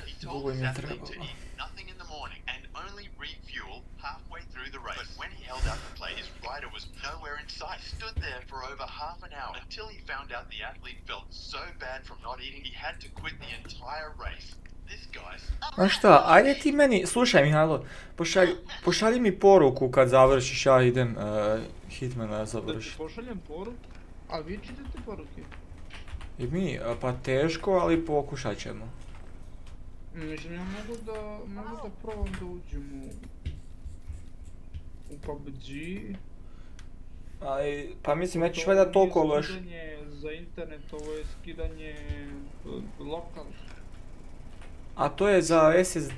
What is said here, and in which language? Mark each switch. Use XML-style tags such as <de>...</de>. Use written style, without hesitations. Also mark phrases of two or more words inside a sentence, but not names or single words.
<en>He told his athlete to eat nothing in the morning and only refuel halfway through the race. But when he held out the plate, his rider was nowhere in sight. He stood there for over half an hour until he found out the athlete felt so bad from not eating he had to quit the entire race. This guy's...</en> <sr>A šta, ajde ti meni, slušaj Mihajlo, pošalji mi poruku kad završiš, ja idem Hitmana završiti. Da ti pošaljem poruku? A vi čitate poruke? I mi, pa teško, ali pokušat ćemo. Mislim, ja mogu da probam da uđem u PUBG. Ali, pa mislim, nećeš valjda toliko loš. Ovo je skidanje za internet, ovo je skidanje lokal. A to je za SSD.</sr>